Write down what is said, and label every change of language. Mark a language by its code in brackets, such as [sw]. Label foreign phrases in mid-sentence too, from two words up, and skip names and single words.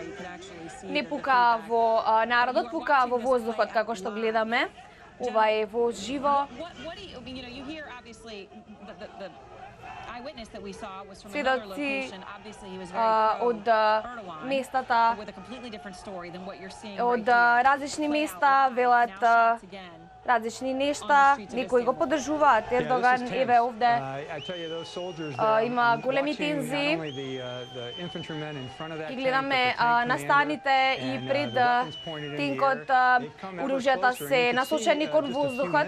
[en] You could actually see. [mk] Не пука во народот, пука во воздухот, како што гледаме. Ова е во живо. [en] You hear obviously the eyewitness that we saw was from another location. Obviously he was very [mk] од местата, [en] with a completely different story than what you're seeing [mk] од различни места велат различни нешта, некои го поддржуваат Ердоган, еве овде има големи тензии. И гледаме настаните и пред тенкот оружјата се насочени кон воздухот.